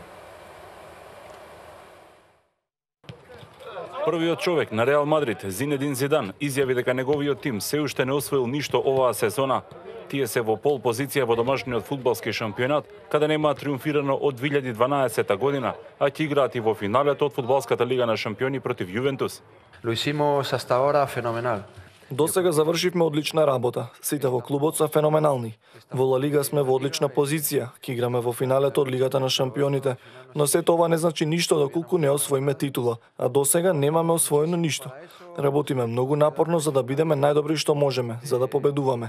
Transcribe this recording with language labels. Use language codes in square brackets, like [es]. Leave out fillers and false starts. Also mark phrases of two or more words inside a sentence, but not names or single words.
[mk] Првиот човек на Реал Мадрид, Зинедин Зидан, изјави дека неговиот тим се уште не освоил ништо оваа сезона. Тие се во пол позиција во домашниот фудбалски шампионат, каде нема триумфирано од 2012 година, а ќе играат и во финалето од фудбалската лига на шампиони против Јувентус. [es] Lo hicimos hasta ahora fenomenal. [mk] До сега завршивме одлична работа. Сите во клубот се феноменални. Во Ла Лига сме во одлична позиција, ќе играме во финалето од Лигата на шампионите, но се тоа не значи ништо доколку не освоиме титула, а до сега немаме освоено ништо. Работиме многу напорно за да бидеме најдобри што можеме, за да победуваме.